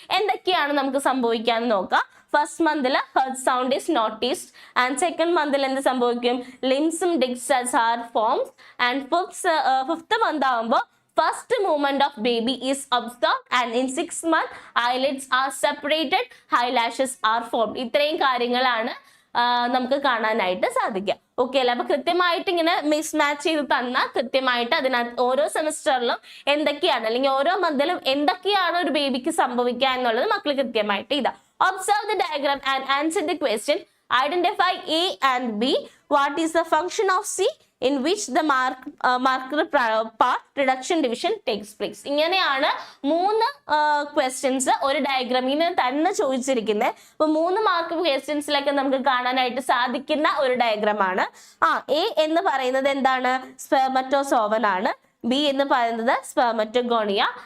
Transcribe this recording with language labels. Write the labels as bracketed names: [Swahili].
[Malayalam] എന്തൊക്കെയാണ് നമുക്ക് സംഭവിക്കാന്ന് നോക്കാം. [English] First മന്തിൽ heart sound is noticed and second മന്തിൽ എന്ത് സംഭവിക്കും, ലിംസും digits are formed and fifth month ആകുമ്പോൾ first movement of baby is observed and in 6 months eyelids are separated, eyelashes are formed. [Malayalam] ഇത്രയും കാര്യങ്ങളാണ് നമുക്ക് കാണാനായിട്ട് സാധിക്കുക. ഓക്കെ അല്ലെ. അപ്പൊ കൃത്യമായിട്ട് ഇങ്ങനെ മിസ്മാച്ച് ചെയ്ത് തന്നാൽ കൃത്യമായിട്ട് അതിനകത്ത് ഓരോ സെമിസ്റ്ററിലും എന്തൊക്കെയാണ് അല്ലെങ്കിൽ ഓരോ മന്തിലും എന്തൊക്കെയാണ് ഒരു ബേബിക്ക് സംഭവിക്കുക എന്നുള്ളത് മക്കൾ കൃത്യമായിട്ട് ഇതാ. [English] Observe the diagram and answer the question. Identify A and B. What is the function of C? in which the marker part reduction division takes place. [Malayalam] ഇങ്ങനെയാണ് 3 ക്വസ്റ്റ്യൻസ് ഒരു ഡയഗ്രാമിന് തന്നെ ചോദിച്ചിരിക്കുന്നത്. അപ്പൊ 3 മാർക്ക് ക്വസ്റ്റ്യൻസിലൊക്കെ നമുക്ക് കാണാനായിട്ട് സാധിക്കുന്ന ഒരു ഡയഗ്രാമാണ്. എ എന്ന് പറയുന്നത് എന്താണ്? സ്പെർമറ്റോസോവൻ ആണ്. ബി എന്ന് പറയുന്നത് സ്പെർമറ്റോഗോണിയ.